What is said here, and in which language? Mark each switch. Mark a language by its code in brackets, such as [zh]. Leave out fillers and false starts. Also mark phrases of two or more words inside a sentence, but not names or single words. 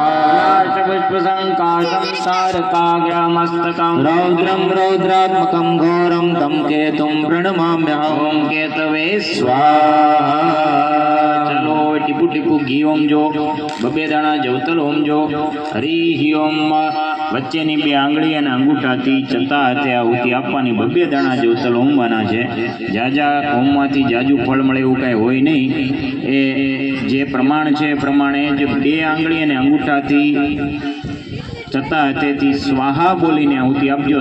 [sa] पुष्पसङ्काशं तारकाग्रमस्तकं रौद्रं रौद्रात्मकं घोरं तं केतुं प्रणमाम्यहं। केतवे स्वाहा। [gu] ચલો ટીપુ ટીપુ ઘી ઓમ જો, બબે દાણા જવતલ ઓમ જો, હરિ ઓમ। વચ્ચેની બે આંગળી અને અંગૂઠાથી ચતા હાથે આહુતિ આપવાની, બબે દાણા જવતલ ઓમવાના છે। જાજા ઓમમાંથી જાજુ ફળ મળે એવું કાંઈ હોય નહીં। એ જે પ્રમાણ છે એ પ્રમાણે જ બે આંગળી અને અંગૂઠાથી ચતા હાથેથી સ્વાહા બોલીને આહુતિ આપજો।